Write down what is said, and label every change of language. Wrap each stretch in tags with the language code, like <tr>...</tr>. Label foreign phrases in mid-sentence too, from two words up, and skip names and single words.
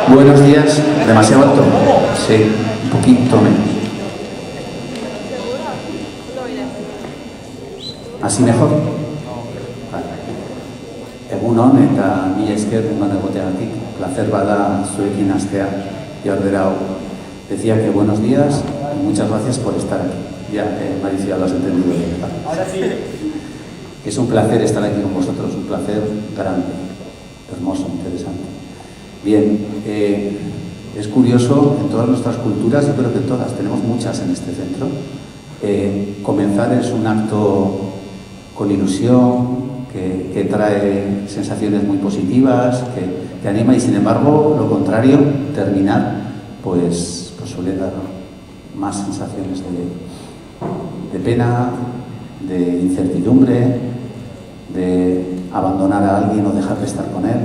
<es>Buenos días, demasiado alto. Sí, un poquito menos. Así mejor?</es> <eu>Egunon eta mila esker eman egoteagatik, placer bada zuekin astea jardera hau.</eu> <es>Decía que buenos días y muchas gracias por estar aquí. Ya, Maricia, lo has entendido bien, ¿verdad? Ahora sí. Es un placer estar aquí con vosotros, un placer grande, hermoso, interesante. Bien, es curioso, en todas nuestras culturas, yo creo que todas, tenemos muchas en este centro, comenzar es un acto con ilusión, que trae sensaciones muy positivas, que anima, y sin embargo, lo contrario, terminar, pues suele dar más sensaciones de pena, de incertidumbre, de abandonar a alguien o dejar de estar con él.</es>